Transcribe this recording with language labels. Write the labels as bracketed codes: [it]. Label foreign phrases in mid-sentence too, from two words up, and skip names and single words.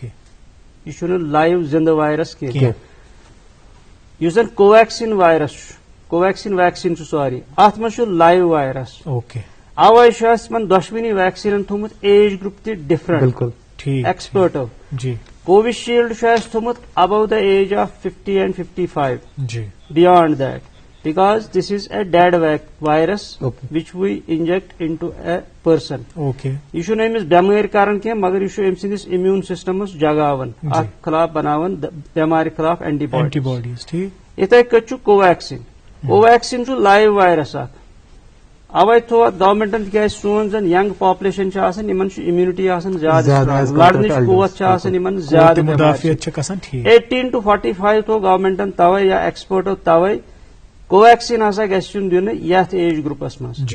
[ks] یہ چھُنہٕ لایو زندٕ وائرس کینٛہہ. یُس زن کوویکسیٖن وائرس چھُ کوویکسیٖن ویکسیٖن چھُ سوری اتھ منٛز چھُ [en] live virus. [ks] اوکے. اوے چھُ اَسہِ یِمن دۄشوٕنی ویکسیٖنن تھوٚومُت [en] age group [ks] تہِ ڈفرنٹ. بالکل. ایکسپٲرٹو. جی. کووِشیٖلڈ چھُ اَسہِ تھوٚومُت [en] above the age of [ks] 50 and 55. جی. [en] beyond that because this is a dead virus which we inject into a person. Okay. [ks] یہ چھُنہٕ أمِس بٮ۪مٲرۍ کران کینٛہہ مگر یہِ چھُ أمۍ سٕنٛدِس [en] immune systemس [ks] جگاوان اتھ خلاف بناوان بٮ۪مارِ خلاف اینٹی باڈیٖز. یِتھے کٔنۍ چھُ کوویکسیٖن. کوویکسیٖن چھُ [en] live virus [ks] اکھ. اوے تھوٚو اتھ گورمنٹن تِکیٛازِ سون زن [en] young population [ks] چھِ آسان یِمن چھُ امیونٹی آسان زیادٕ لڑنٕچ قوت چھِ آسان یِمن زیادٕ 18 to 45 تھوٚو گورمنٹن توے یا ایکسپٲرٹو توے کوویکسیٖن ہسا گژھِ یُن دِنہٕ یتھ [en] age groupس [ks] منٛز.